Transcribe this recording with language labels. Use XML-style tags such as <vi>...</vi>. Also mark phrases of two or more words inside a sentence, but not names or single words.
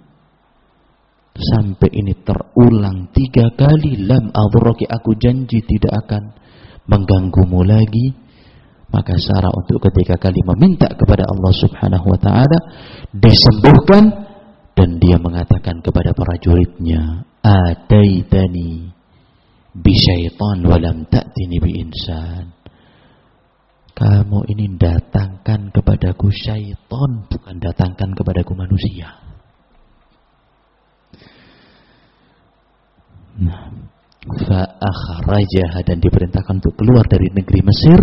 <id>Sampai ini terulang 3 kali.</id> <ar>لم أضرك,</ar> <id>aku janji tidak akan mengganggumu lagi. Maka Sarah untuk ketiga kali meminta kepada Allah</id> <ar>سبحانه وتعالى,</ar> <id>disembuhkan. Dan dia mengatakan kepada prajuritnya,</id> <ar>أتيتني بشيطان ولم تأتني بإنسان.</ar> <id>Kamu ini datangkan kepadaku syaitan, bukan datangkan kepadaku manusia. Nah, fa'akhrajaha, dan diperintahkan untuk keluar dari negeri Mesir.</id>